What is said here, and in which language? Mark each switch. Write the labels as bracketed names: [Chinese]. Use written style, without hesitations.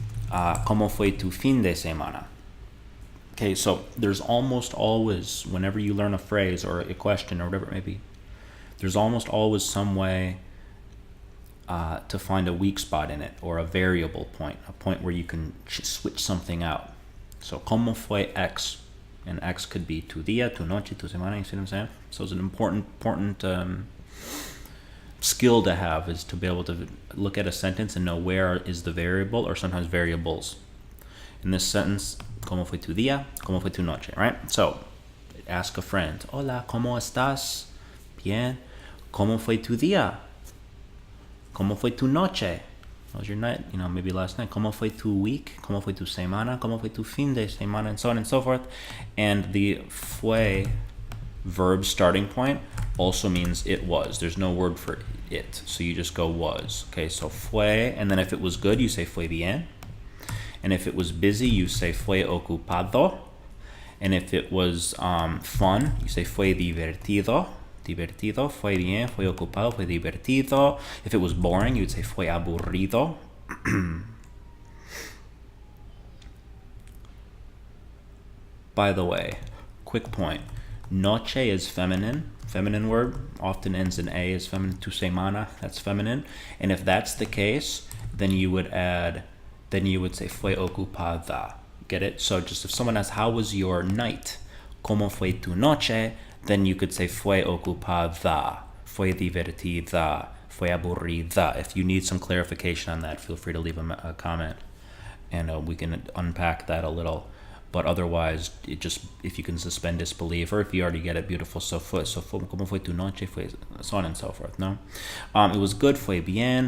[Spanish] ¿Cómo fue tu fin de semana? [English] Okay, so there's almost always, whenever you learn a phrase or a question or whatever it may be, there's almost always some way to find a weak spot in it, or a variable point, a point where you can switch something out. So, [Spanish] ¿cómo fue X? [English] And X could be [Spanish] tu día, tu noche, tu semana, [English] you see what I'm saying? So it's an important skill to have, is to be able to look at a sentence and know where is the variable, or sometimes variables. In this sentence, [Spanish] ¿cómo fue tu día? ¿Cómo fue tu noche? [English] Right? So, ask a friend, [Spanish] hola, ¿cómo estás? Bien. ¿Cómo fue tu día? ¿Cómo fue tu noche? [English] How was your night? Maybe last night. [Spanish] ¿Cómo fue tu week? ¿Cómo fue tu semana? ¿Cómo fue tu fin de semana? [English] And so on and so forth. And the fue verb starting point also means it was. There's no word for it, so you just go was. Okay, so fue, and then if it was good, you say [Spanish] fue bien. [English] And if it was busy, you say [Spanish] fue ocupado. [English] And if it was fun, you say [Spanish] fue divertido. Divertido, fue bien, fue ocupado, fue divertido. [English] If it was boring, you'd say [Spanish] fue aburrido. [English] By the way, quick point. Noche is feminine word, often ends in A, is feminine. Tu semana, that's feminine. And if that's the case, then you would say [Spanish] fue ocupada. [English] Get it? So just if someone asks, how was your night? [Spanish] ¿Cómo fue tu noche? [English] Then you could say [Spanish] fue ocupada, fue divertida, fue aburrida. [English] If you need some clarification on that, feel free to leave a comment, and we can unpack that a little. But otherwise, if you can suspend disbelief, or if you already get it, beautiful. So [Spanish] ¿cómo fue tu noche? [English] So on and so forth. No, it was good. [Spanish] Fue bien.